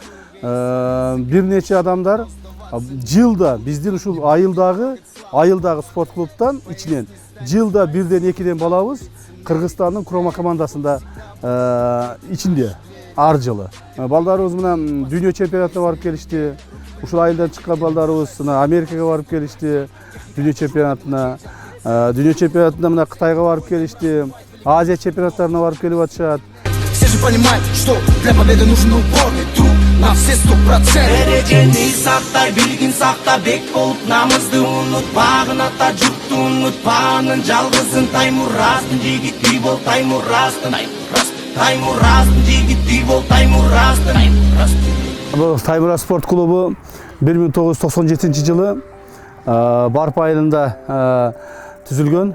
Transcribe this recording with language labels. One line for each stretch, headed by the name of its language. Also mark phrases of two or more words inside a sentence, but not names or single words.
Kyrgyz: Бир нече адамдар жылда биздин ушул айылдагы спорт клубтан ичинен жылда 1-2 балабыз Кыргызстандын курама командасында ичинде ар жылы. Балдарыбыз мына дүйнө чемпионатына барып келишти. Ушул айылдан чыккан балдарыбыз Америкага барып келишти. Дүйнө чемпионатына мына Кытайга барып келишти. Азия чемпионаттарына барып келип атышат.
Russian: Все же понимают, что для победы нужен упорный труд на все 100%.
Kyrgyz: Эрежени сактай билгин сакта бек болуп намызды унутпагын ата журтту унутпаганын жалгызын Таймураздын жигити бол Таймураздын Таймураздын жигити бол Таймураздын. Бул Таймураз спорт клубу 1997 жылы Барп айылында түзүлгөн.